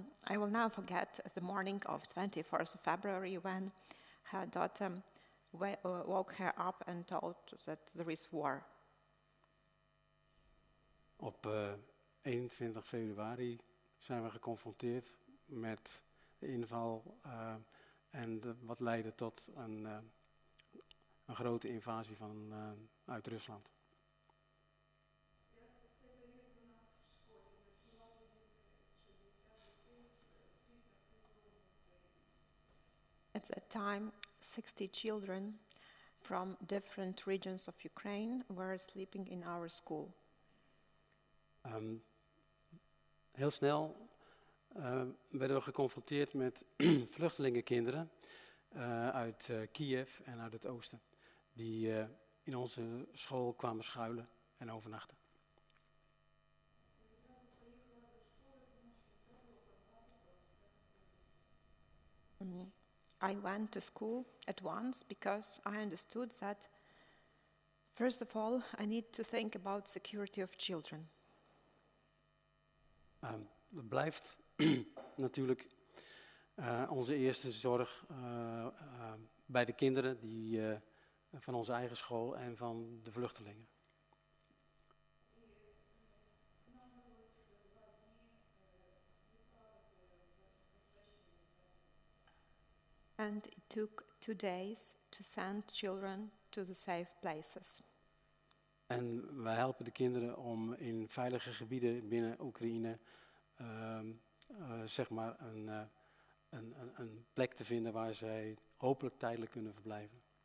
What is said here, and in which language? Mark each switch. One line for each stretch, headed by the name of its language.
English: I will now forget the morning of 24th of February when her daughter woke her up and told that there is war.
Dutch: Op 21 februari zijn we geconfronteerd met de inval wat leidde tot een grote invasie uit Rusland.
English: At that time, 60 children from different regions of Ukraine were sleeping in our school.
Dutch: Heel snel werden we geconfronteerd met vluchtelingenkinderen uit Kiev en uit het oosten, die in onze school kwamen schuilen en overnachten.
English: I went to school at once because I understood that, first of all, I need to think about security of children.
Dutch: Dat blijft natuurlijk onze eerste zorg bij de kinderen van onze eigen school en van de vluchtelingen.
English: And it took 2 days to send children to the safe places.
Dutch: En wij helpen de kinderen om in veilige gebieden binnen Oekraïne zeg maar een plek te vinden waar zij hopelijk tijdelijk kunnen verblijven.